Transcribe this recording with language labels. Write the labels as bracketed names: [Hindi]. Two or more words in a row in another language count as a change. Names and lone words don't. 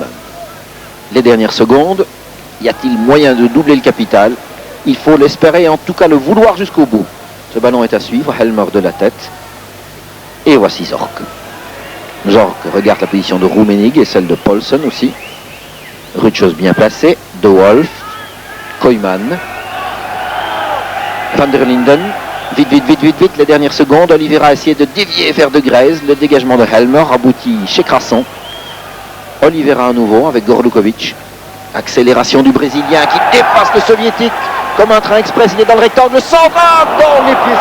[French] Les dernières secondes, y a-t-il moyen de doubler le capital? Il faut l'espérer, en tout cas le vouloir jusqu'au bout. Ce ballon est à suivre, Helmer de la tête. Et voici Zorc. Zorc regarde la position de Rummenigge et celle de Paulsen aussi. Rutschus bien placé. De Wolf. Koyman. Van der Linden. Vite. Les dernières secondes. Oliveira a essayé de dévier vers De Greyse. Le dégagement de Helmer aboutit chez Crasson. Oliveira à nouveau avec Gorlukovic. Accélération du Brésilien qui dépasse le Soviétique comme un train express. Il est dans le rectangle. 120 dans les pieds.